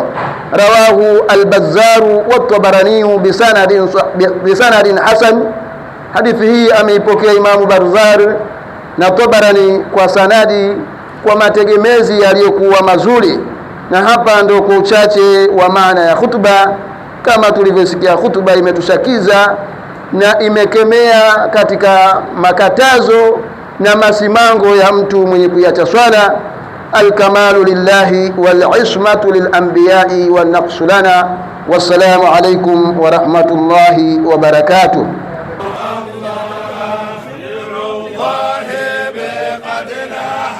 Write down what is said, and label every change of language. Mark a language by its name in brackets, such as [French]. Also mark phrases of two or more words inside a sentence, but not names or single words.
[Arabic] رواه البزار والطبراني بسند حسن, [Swahili] hadithi hii ameipokea Imamu Bazzar na Tabarani kwa sanadi, kwa mategemezi yaliyokuwa mazuri. Na hapa ndio kwa uchache wa maana ya khutba. Kama tulivyosikia, khutba imetushakiza na imekemea katika makatazo na masimango ya mtu mwenye kuacha swala. [Arabic] الكمال لله والعصمة للأنبياء والنقص لنا. والسلام عليكم ورحمة الله وبركاته. الله بقدنا